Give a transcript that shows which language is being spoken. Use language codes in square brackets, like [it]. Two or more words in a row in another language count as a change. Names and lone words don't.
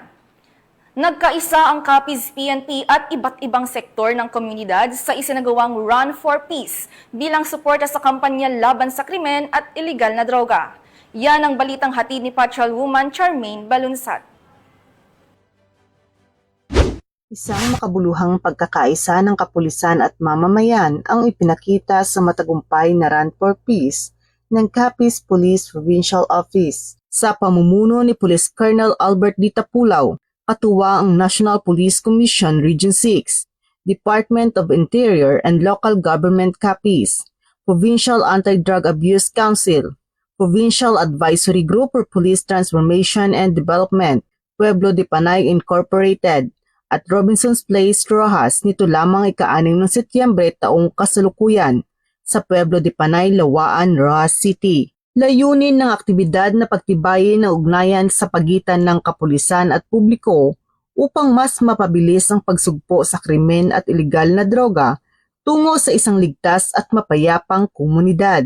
[tl] Nagkaisa ang Capiz PNP at iba't ibang sektor ng komunidad sa isinagawang Run for Peace bilang suporta sa kampanya laban sa krimen at iligal na droga. Yan ang balitang hatid ni Patrolwoman Charmaine Balunsat. Isang makabuluhang pagkakaisa ng kapulisan at mamamayan ang ipinakita sa matagumpay na Run for Peace ng Capiz Police Provincial Office sa pamumuno ni Police Colonel Albert D. Tapulaw, katuwa ang National Police Commission Region 6, Department of Interior and Local Government Capiz, Provincial Anti-Drug Abuse Council, Provincial Advisory Group for Police Transformation and Development, Pueblo de Panay Incorporated, at Robinson's Place, Rojas nito lamang ika-6 ng Setyembre taong kasalukuyan sa Pueblo de Panay, Lawaan, Rojas City. Layunin ng aktibidad na pagtibayin ng ugnayan sa pagitan ng kapulisan at publiko upang mas mapabilis ang pagsugpo sa krimen at iligal na droga tungo sa isang ligtas at mapayapang komunidad.